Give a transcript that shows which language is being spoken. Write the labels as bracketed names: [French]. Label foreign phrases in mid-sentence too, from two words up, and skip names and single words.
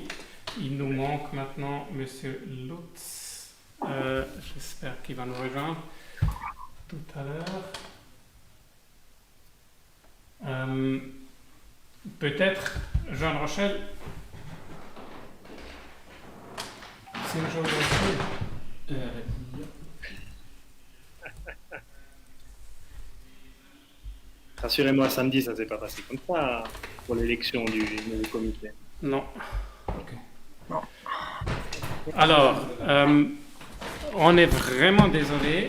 [French] Il nous manque maintenant Monsieur Lutz. J'espère qu'il va nous rejoindre tout à l'heure. Peut-être, Jean Rochelle, [German] Sind wir schon wieder auf Spiel? Ja. [French] Rassurez-moi, samedi, ça ne s'est pas passé comme ça pour l'élection du nouveau comité. Non. Okay. Alors, on est vraiment désolé.